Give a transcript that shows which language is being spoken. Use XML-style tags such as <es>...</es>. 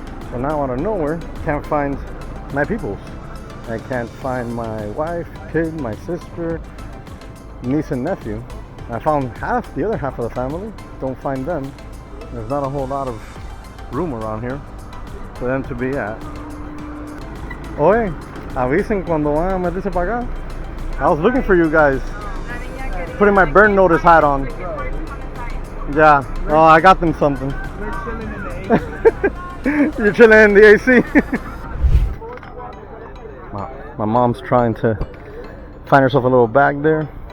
<en>So now out of nowhere, can't find my peoples. I can't find my wife, kid, my sister, niece and nephew. I found the other half of the family. Don't find them. There's not a whole lot of room around here for them to be at.</en> <es>Oye, avisen cuando van a meterse para acá.</es> <en>I was looking for you guys. Putting my burn notice hat on. Yeah. Oh, I got them something. You're chilling in the AC. My mom's trying to find herself a little bag there.</en>